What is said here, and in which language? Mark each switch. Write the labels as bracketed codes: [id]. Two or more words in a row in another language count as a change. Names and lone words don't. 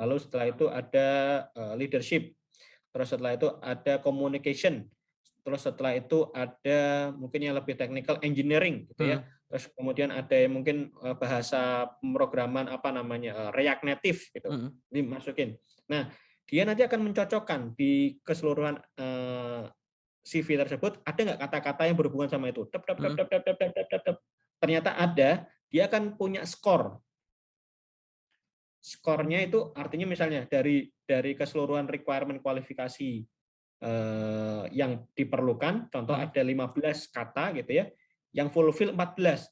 [id] Lalu setelah itu ada leadership, terus setelah itu ada communication, terus setelah itu ada mungkin yang lebih [en] technical engineering [id] gitu ya. mhm, Terus kemudian ada yang mungkin bahasa pemrograman apa namanya React Native gitu, mhm, dimasukin. Nah, dia nanti akan mencocokkan di keseluruhan CV tersebut ada nggak kata-kata yang berhubungan sama itu. Tep, tep, tep, mhm, tep, tep, tep, tep, tep, tep, tep. Ternyata ada, dia akan punya skor. Skornya itu mmm, artinya misalnya dari keseluruhan requirement kualifikasi yang diperlukan, contoh mhm, ada 15 kata gitu ya, yang fulfill 14.